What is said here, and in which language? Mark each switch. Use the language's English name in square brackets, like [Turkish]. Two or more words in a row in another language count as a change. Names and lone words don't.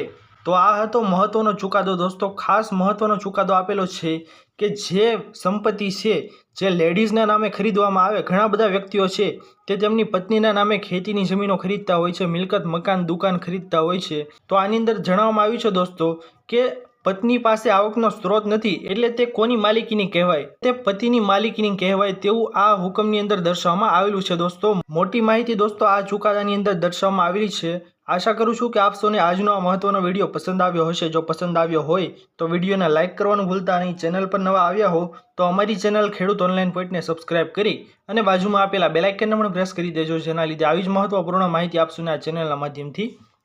[Gujarati] તો આ હતો મહત્વનો ચુકાદો દોસ્તો। ખાસ મહત્વનો ચુકાદો આપેલો છે કે જે સંપત્તિ છે જે લેડીઝના નામે ખરીદવામાં આવે, ઘણા બધા વ્યક્તિઓ છે તે તેમની પત્નીના નામે ખેતીની જમીનો ખરીદતા હોય છે, મિલકત મકાન દુકાન ખરીદતા હોય છે। તો આની અંદર જણાવવામાં આવ્યું છે દોસ્તો કે પત્ની પાસે આવકનો સ્ત્રોત નથી એટલે તે કોની માલિકીની કહેવાય, તે પતિની માલિકીની કહેવાય તેવું આ હુકમની અંદર દર્શાવવામાં આવેલું છે દોસ્તો। મોટી માહિતી દોસ્તો આ ચુકાદાની અંદર દર્શાવવામાં આવેલી છે। આશા કરું છું કે આપ સૌને આજનો આ મહત્વનો વિડિયો પસંદ આવ્યો હશે। જો પસંદ આવ્યો હોય તો વિડિયોને લાઇક કરવાનું ભૂલતા નહીં। ચેનલ પર નવા આવ્યા હો તો અમારી ચેનલ ખેડૂત ઑનલાઇન પૉઇન્ટ ને સબ્સ્ક્રાઇબ કરી અને બાજુમાં આપેલા બેલ આઇકનને પણ પ્રેસ કરી દેજો, જેના લીધે આવી જ મહત્વપૂર્ણ માહિતી આપ સૌને આ ચેનલના માધ્યમથી મળતી રહે।